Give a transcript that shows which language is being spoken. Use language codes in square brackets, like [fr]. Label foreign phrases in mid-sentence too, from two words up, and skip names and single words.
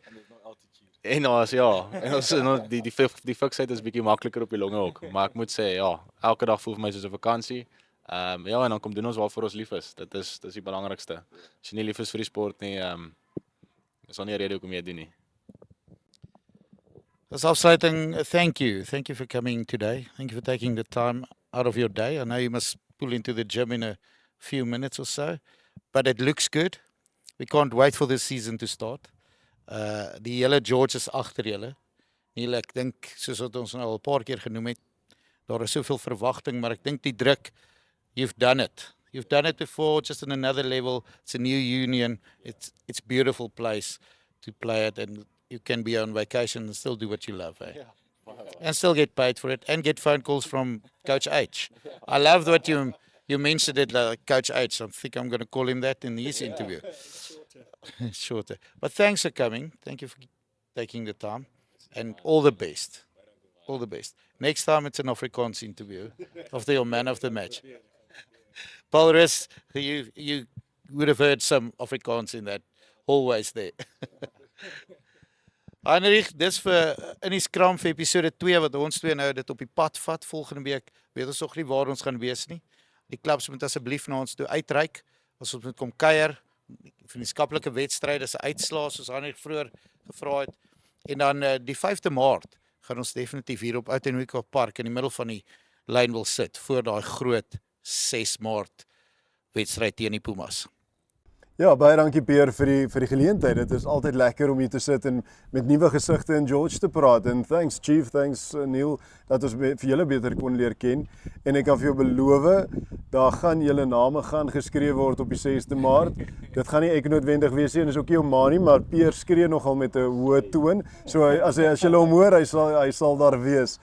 [af] En ons en die fiksheid is bietjie makliker op die longe ook. Maar ek moet sê ja, elke dag voel vir my soos 'n vakansie. Ja, en dan kom doen ons waarvoor ons lief is. Dit is die belangrikste. As jy nie lief is vir die sport nie, is daar nie 'n rede hoekom jy dit doen nie. As afsluiting, [en] thank you. Thank you for coming today. Thank you for taking the time out of your day. I know you must pull into the gym in a few minutes or so, but it looks good. We can't wait for this season to start. [af] Die hele George is agter julle. Neil, ek dink soos wat ons nou al 'n paar keer genoem het, daar is soveel verwagting, maar ek dink die druk, [en] you've done it. You've done it before, just on another level. It's a new union. It's a beautiful place to play at, and you can be on vacation and still do what you love, eh? And still get paid for it, and get phone calls from Coach H. I love that you mentioned it, like Coach H. I think I'm going to call him that in his interview. Shorter. But thanks for coming. Thank you for taking the time, and all the best. All the best. Next time it's an Afrikaans interview of your man of the match. Paul Rus, you would have heard some Afrikaans in that. Always there. [af] Heinrich, dis vir in die skram vir episode 2 wat ons twee nou dit op die pad vat volgende week. Weet ons nog nie waar ons gaan wees nie. Die klubs moet asseblief na ons toe uitreik. As ons moet kom kuier, vriendskaplike wedstryde se uitslae soos Heinrich vroeër gevra het. En dan die 5de Maart gaan ons definitief hier op Oudtshoorn Park in die middel van die lyn wil sit voor daai groot 6 Maart wedstryd teen die Pumas. Ja, baie dankie Peer vir die geleentheid. Dit is altyd lekker om hier te sit en met nuwe gesigte in George te praat. En thanks Chief, thanks Neil dat ons vir julle beter kon leer ken. En ek kan vir jou beloof, daar gaan julle name gaan geskryf word op die 6de Maart. Dit gaan nie ek noodwendig wees nie en is ook nie jou ma nie, maar Peer skree nogal met 'n hoë toon. So as julle hom hoor, hy sal daar wees.